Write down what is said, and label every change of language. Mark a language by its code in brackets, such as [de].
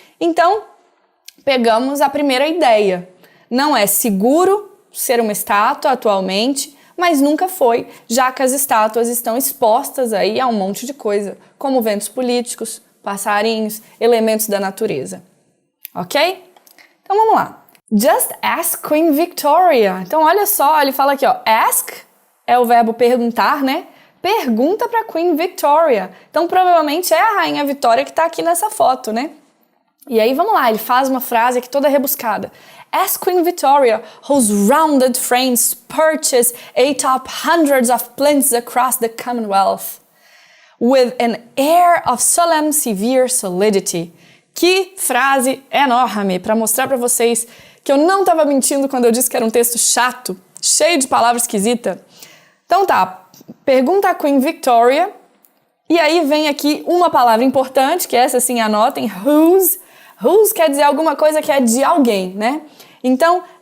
[pt] Então, pegamos a primeira ideia. Não é seguro ser uma estátua atualmente, mas nunca foi, já que as estátuas estão expostas aí a um monte de coisa, como ventos políticos, passarinhos, elementos da natureza. Ok? Então vamos lá. [en] Just ask Queen Victoria. [pt] Então olha só, ele fala aqui, ask é o verbo perguntar, né? Pergunta para Queen Victoria. Então provavelmente é a Rainha Vitória que está aqui nessa foto, né? E aí vamos lá, ele faz uma frase aqui toda rebuscada. [en] Ask Queen Victoria, whose rounded frames purchase atop hundreds of plinths across the Commonwealth, with an air of solemn, severe solidity. [pt] Que frase enorme para mostrar para vocês que eu não estava mentindo quando eu disse que era um texto chato, cheio de palavras esquisitas. Então tá, pergunta a Queen Victoria, e aí vem aqui uma palavra importante, que essa sim anotem, whose. Whose quer dizer alguma coisa que é de alguém, né? Então,